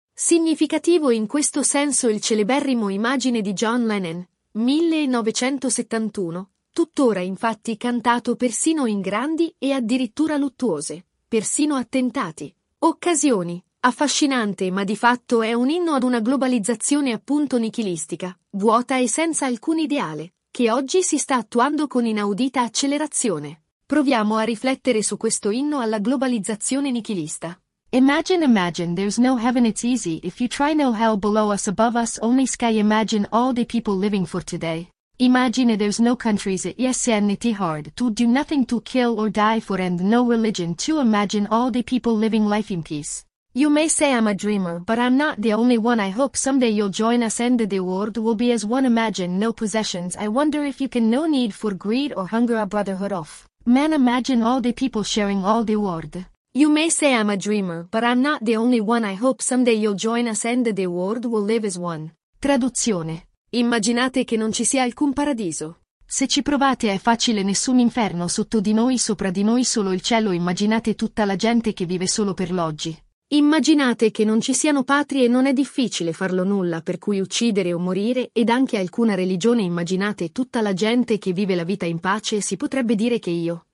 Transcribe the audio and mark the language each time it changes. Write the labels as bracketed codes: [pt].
[it] Significativo in questo senso il celeberrimo Immagine di John Lennon, 1971, tuttora infatti cantato persino in grandi e addirittura luttuose, persino attentati, occasioni, affascinante ma di fatto è un inno ad una globalizzazione appunto nichilistica, vuota e senza alcun ideale, che oggi si sta attuando con inaudita accelerazione. Proviamo a riflettere su questo inno alla globalizzazione nichilista. [en] Imagine, imagine, there's no heaven, it's easy, if you try no hell below us, above us, only sky, imagine all the people living for today. Imagine there's no countries, yes, and it's hard, to do nothing, to kill or die for, and no religion, to imagine all the people living life in peace. You may say I'm a dreamer, but I'm not the only one, I hope someday you'll join us, and the world will be as one, imagine no possessions, I wonder if you can, no need for greed or hunger, a brotherhood of man, imagine all the people sharing all the world. You may say I'm a dreamer, but I'm not the only one, I hope someday you'll join us and the world will live as one. [it] Traduzione. Immaginate che non ci sia alcun paradiso. Se ci provate è facile, nessun inferno sotto di noi, sopra di noi solo il cielo, immaginate tutta la gente che vive solo per l'oggi. Immaginate che non ci siano patrie e non è difficile farlo nulla per cui uccidere o morire, ed anche alcuna religione, immaginate tutta la gente che vive la vita in pace, si potrebbe dire che io